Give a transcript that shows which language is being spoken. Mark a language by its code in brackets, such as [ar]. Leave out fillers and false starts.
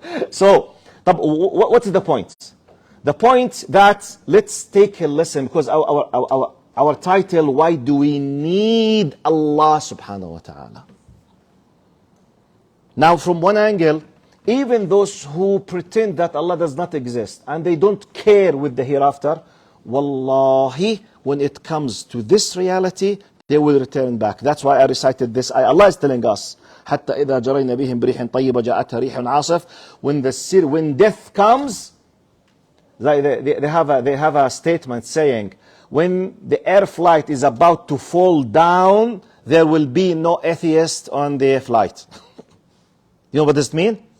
[en] So, what is the point? The point that let's take a lesson, because our title, why do we need Allah subhanahu wa ta'ala? Now, from one angle, even those who pretend that Allah does not exist and they don't care with the hereafter, wallahi, when it comes to this reality, they will return back. That's why I recited this. Allah is telling us, [ar] حتى إذا جرينا بهم بريح طيبة جاءتها ريح عاصف. [en] When death comes, they have a statement saying, when the air flight is about to fall down, there will be no atheist on the flight. You know what this means?